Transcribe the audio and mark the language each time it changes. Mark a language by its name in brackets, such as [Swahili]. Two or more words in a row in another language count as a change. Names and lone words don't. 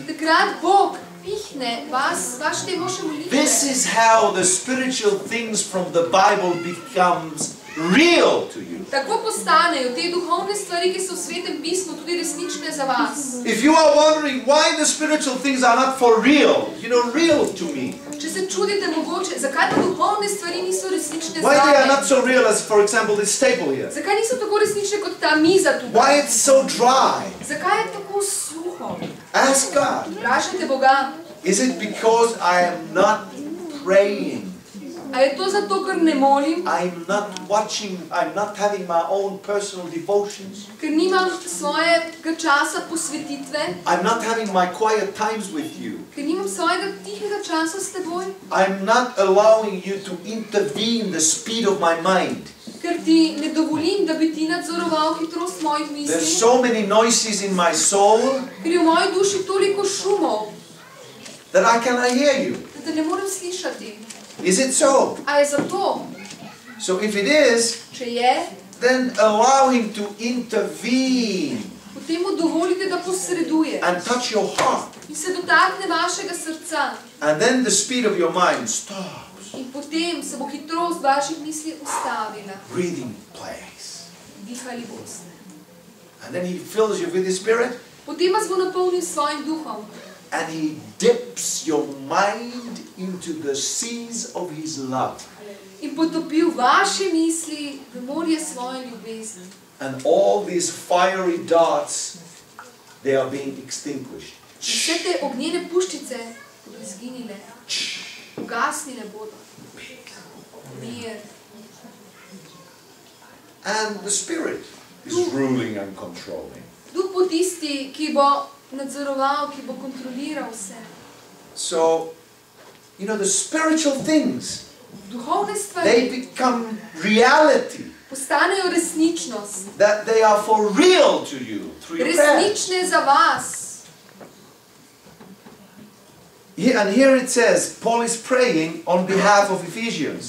[Slovenian] takrat Bog pihne vaše emoše molitve. [English] This is how the spiritual things from the Bible becomes real to you. [Slovenian] Tako postanejo te duhovne stvari, ki so v Svetem pismu, tudi resnične za vas. [English] If you are wondering why the spiritual things are not for real, real to me. [Slovenian] Če se čudite mogoče, zakaj pa duhovne stvari niso resnične za [English] Why they are me? not so real as, for example, this table here? [Slovenian] Zakaj niso tako resnične kot ta miza tukaj? [English] Why it's so dry? [Slovenian] Zakaj je tako suho? [English] Ask God. [Slovenian] Vprašajte Boga. [English] Is it because I am not praying? [Slovenian] A je to zato, ker ne molim? [English] I'm not watching, I'm not having my own personal devotions. [Slovenian] Ker nimam svojega časa posvetitve? [English] I'm not having my quiet times with you. [Slovenian] Ker nimam svojega tihega časa s teboj? [English] I'm not allowing you to intervene the speed of my mind. [Slovenian] Ker ti ne dovolim, da bi ti nadzoroval hitrost mojih misli? [English] There's so many noises in my soul [Slovenian] Ker je v moji duši toliko šumov, [English] that I cannot hear you. [Slovenian] da te ne morem slišati. [English] Is it so? [Slovenian] A je zato? [English] So if it is, [Slovenian] Če je, [English] then allow him to intervene [Slovenian] potem mu dovolite, da posreduje [English] and touch your heart. [Slovenian] in se dotakne vašega srca. [English] And then the speed of your mind stops. [Slovenian] In potem se bo hitrost vaših misli ustavila. [English] Breathing place. [Slovenian] Dihali boste. [English] And then he fills you with his spirit. [Slovenian] Potem vas bo napolnil s svojim duhom. [English] And he dips your mind into the seas of his love. [Slovenian] In potopil vaše misli v morje svoje ljubezni. [English] And all these fiery darts, they are being extinguished. [Slovenian] Vse te ognjene puščice bodo izginile. Ugasnile bodo. Mir. [English] And the Spirit is ruling and controlling. [Slovenian] Duh bo tisti, ki bo nadzoroval, ki bo kontroliral vse. [English] So, the spiritual things, [Slovenian] Duhovne [English] they [Slovenian] stvari [English] become reality. [Slovenian] postanejo resničnost. [English] That they are for real to you through your prayer. [Slovenian] Resnične za vas. [English] And here it says, Paul is praying on behalf of Ephesians.